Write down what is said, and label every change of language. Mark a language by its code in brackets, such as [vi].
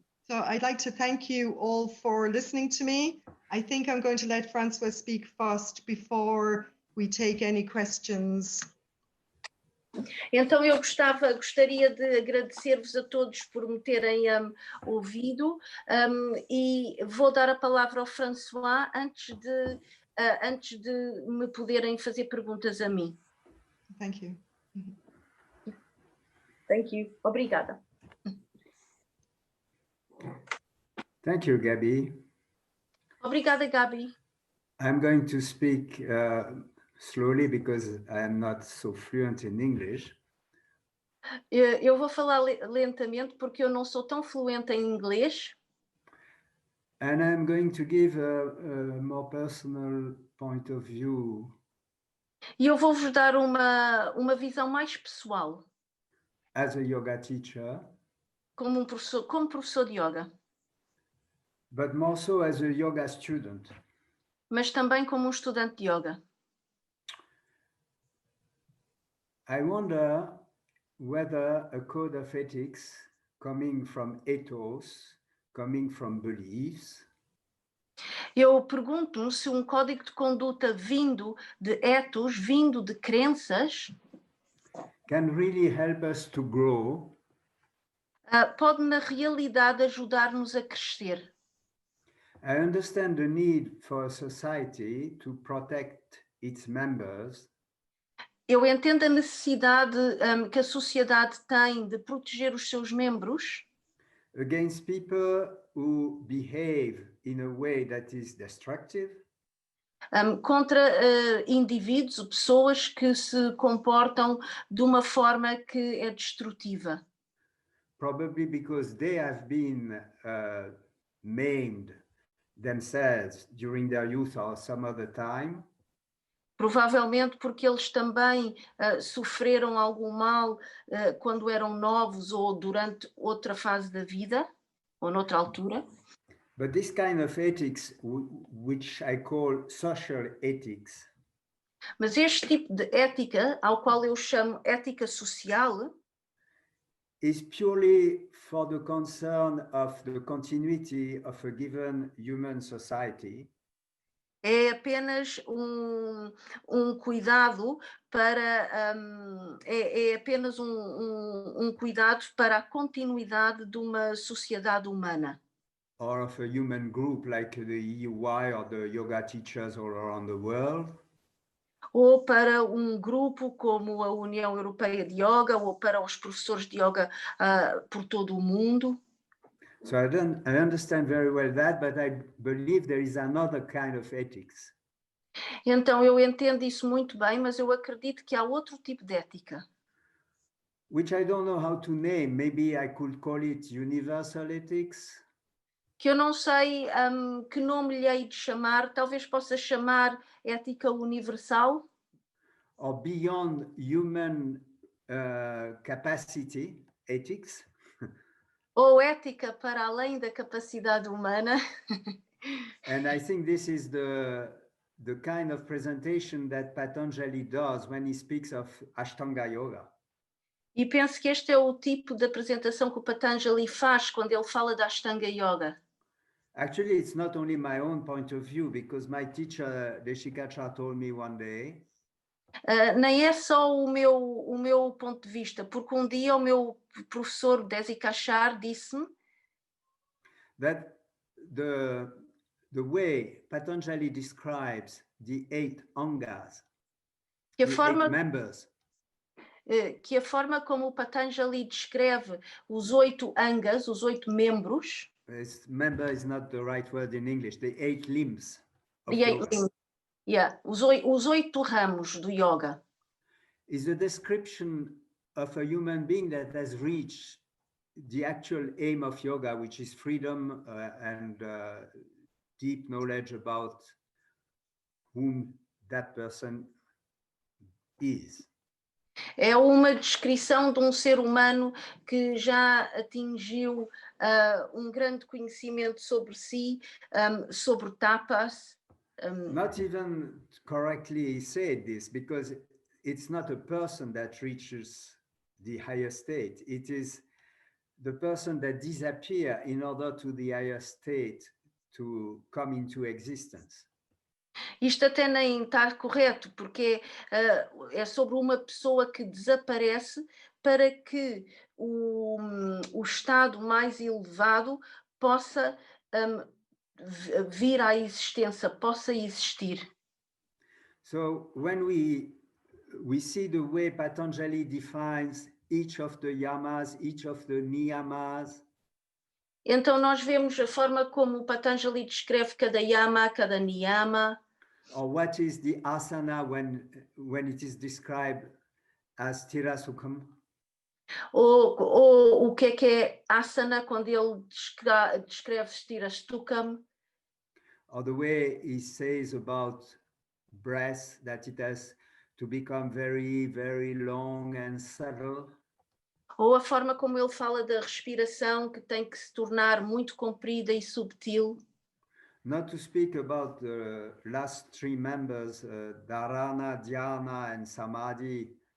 [en] So I'd like to thank you all for listening to me. I think I'm going to let Francois speak first before we take any questions. [pt] Então eu gostaria de agradecer-vos a todos por me terem ouvido e vou dar a palavra ao François antes de me poderem fazer perguntas a mim. [en] Thank you. Thank you. [pt] Obrigada. [en] Thank you, Gabby. [pt] Obrigada, Gabi. [en] I'm going to speak slowly because I am not so fluent in English. [pt] Eu vou falar lentamente porque eu não sou tão fluente em inglês. [en] And I'm going to give a more personal point of view. [pt] E eu vou-vos dar uma visão mais pessoal, [en] as a yoga teacher, [pt] como professor de yoga, [en] but more so as a yoga student. [pt] mas também como um estudante de yoga. [en] I wonder whether a code of ethics coming from ethos, coming from beliefs, [pt] Eu pergunto-me se um código de conduta vindo de ethos, vindo de crenças, [en] can really help us to grow [pt] pode na realidade ajudar-nos a crescer. [en] I understand the need for a society to protect its members, [pt] Eu entendo a necessidade que a sociedade tem de proteger os seus membros [en] against people who behave in a way that is destructive, [pt] contra indivíduos ou pessoas que se comportam de uma forma que é destrutiva. [en] probably because they have been maimed themselves during their youth or some other time, [pt] Provavelmente porque eles também sofreram algum mal quando eram novos ou durante outra fase da vida, ou noutra altura. [en] but this kind of ethics, which I call social ethics, [pt] Mas este tipo de ética, ao qual eu chamo ética social, [en] is purely for the concern of the continuity of a given human society, [pt] é apenas um cuidado para é apenas um cuidado para a continuidade de uma sociedade humana. [en] or of a human group like the EUY or the yoga teachers all around the world, [pt] Ou para um grupo como a União Europeia de Yoga, ou para os professores de yoga por todo o mundo. [en] so I understand very well that, but I believe there is another kind of ethics, [pt] Então eu entendo isso muito bem, mas eu acredito que há outro tipo de ética, [en] which I don't know how to name. Maybe I could call it universal ethics, [pt] que eu não sei que nome lhe hei de chamar, talvez possa chamar ética universal, [en] or beyond human capacity ethics. [pt] ou ética para além da capacidade humana. [en] And I think this is the kind of presentation that Patanjali does when he speaks of Ashtanga Yoga. [pt] E penso que este é o tipo de apresentação que o Patanjali faz quando ele fala da Ashtanga Yoga. [en] Actually, it's not only my own point of view, because my teacher, Deshikacha, told me one day [pt] nem é só o meu ponto de vista, porque um dia o meu professor Desikachar disse-me [en] that the way Patanjali describes the 8 angas, [pt] que [en] the 8 members, [pt] que a forma como o Patanjali descreve os 8 angas, os 8 membros, [en] member is not the right word in English, the 8 limbs of [pt] yoga. Os 8 ramos do yoga. [en] Is a description of a human being that has reached the actual aim of yoga, which is freedom and deep knowledge about whom that person is. [pt] É uma descrição de um ser humano que já atingiu um grande conhecimento sobre si, sobre tapas. [en] Not even correctly said this, because it's not a person that reaches the higher state. It is the person that disappears in order to the higher state to come into existence. [pt] Isto até nem está correto, porque é sobre uma pessoa que desaparece para que o estado mais elevado possa vir à existência, possa existir. [en] So when we see the way Patanjali defines each of the yamas, each of the niyamas, [pt] então nós vemos a forma como o Patanjali descreve cada yama, cada niyama. [en] Or what is the asana when it is described as Tirasukham? [pt] Ou o que é asana quando ele descreve Tirasukham? [en] Or the way he says about breath, that it has to become very, very long and subtle. [pt] Ou a forma como ele fala da respiração, que tem que se tornar muito comprida e subtil. [en] Not to speak about the last three members, Dharana, Dhyana, and Samadhi.